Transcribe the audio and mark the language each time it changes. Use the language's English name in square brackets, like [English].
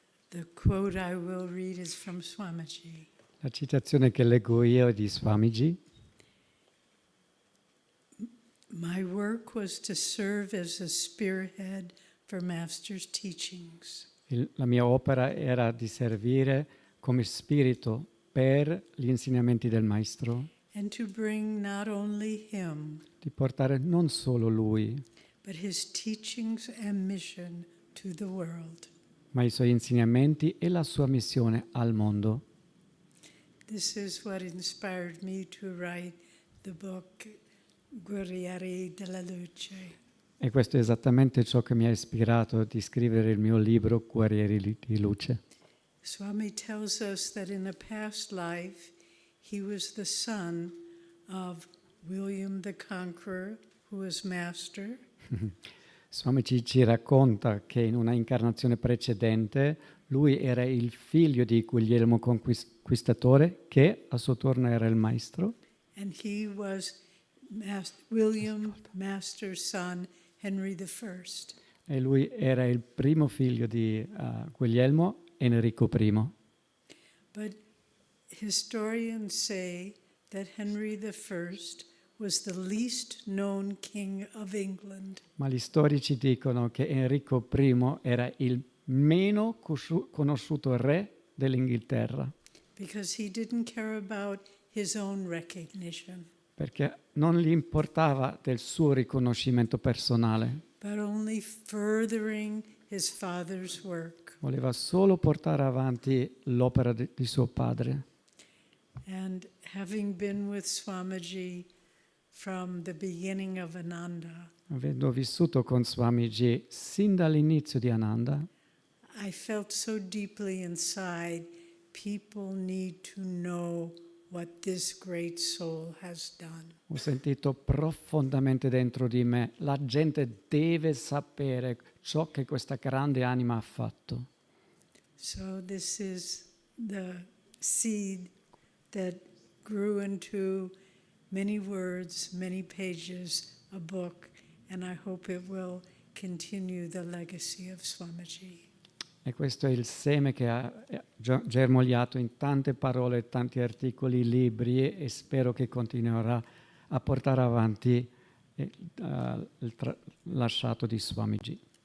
[English] The quote I will read is from Swamiji. [Italian] La citazione che leggo io è di Swamiji. [English] My work was to serve as a spearhead for Master's teachings. [Italian] La mia opera era di servire come spirito per gli insegnamenti del Maestro, [English] And to bring not only him, [Italian] di portare non solo lui, [English] but his teachings and mission to the world. [Italian] ma i suoi insegnamenti e la sua missione al mondo. [English] This is what inspired me to write the book Guerrieri della Luce. [Italian] E questo è esattamente ciò che mi ha ispirato di scrivere il mio libro Guerrieri di Luce. [English] Swami tells us that in a past life he was the son of William the Conqueror, who was master. [Italian] Swami ci racconta che in una incarnazione precedente lui era il figlio di Guglielmo Conquistatore, che a suo turno era il maestro. [English] And he was William Master's son, Henry I. [Italian] E lui era il primo figlio di Guglielmo, Enrico I. [English] But historians say that Henry I was the least known king of England. [Italian] Ma gli storici dicono che Enrico I era il meno conosciuto re dell'Inghilterra. [English] Because he didn't care about his own recognition, [Italian] Perché non gli importava del suo riconoscimento personale. [English] but only furthering his father's work. [Italian] Voleva solo portare avanti l'opera di suo padre. [English] And having been with Swamiji from the beginning of Ananda, [Italian] Avendo vissuto con Swamiji sin dall'inizio di Ananda, [English] I felt so deeply inside, people need to know what this great soul has done. [Italian] ho sentito profondamente dentro di me, la gente deve sapere ciò che questa grande anima ha fatto. [English] So this is the seed that grew into many words, many pages, a book, and I hope it will continue the legacy of Swamiji. [Italian] E questo è il seme che ha germogliato in tante parole, tanti articoli, libri, e spero che continuerà a portare avanti il lasciato di Swamiji.